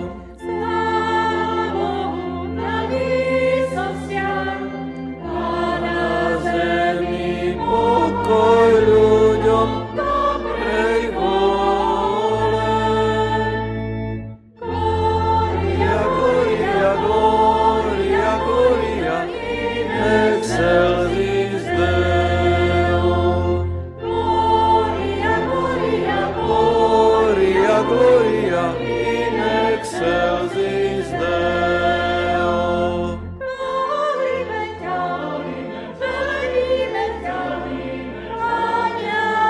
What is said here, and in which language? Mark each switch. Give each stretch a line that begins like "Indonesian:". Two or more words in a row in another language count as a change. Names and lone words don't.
Slovak: Sláva Bohu na výsostiach a na zemi pokoj ľuďom dobrej vôle.
Latin: Gloria, gloria, gloria, gloria in excelsis Deo. Gloria in excelsis Deo.
Slovak: Chválime ťa, velebíme ťa, Páne